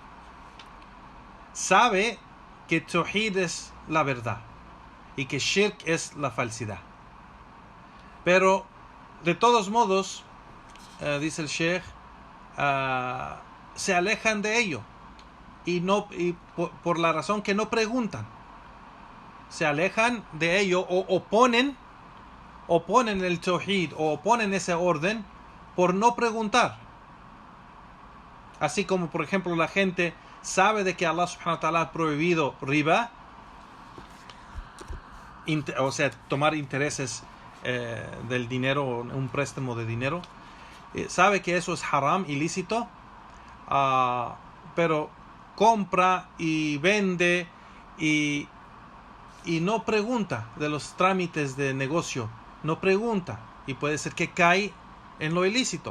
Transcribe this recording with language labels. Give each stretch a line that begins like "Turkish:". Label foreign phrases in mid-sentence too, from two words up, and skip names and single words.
Spanish: sabe que tawhid es la verdad y que shirk es la falsidad, pero de todos modos, dice el Sheikh, se alejan de ello y por la razón que no preguntan, se alejan de ello o oponen el tawhid o oponen ese orden por no preguntar. Así como por ejemplo la gente sabe de que Allah
Arabic: سبحانه وتعالى
Spanish: ha prohibido riba, o sea, tomar intereses del dinero, un préstamo de dinero, sabe que eso es haram, ilícito, pero compra y vende y no pregunta de los trámites de negocio, no pregunta, y puede ser que cae en lo ilícito.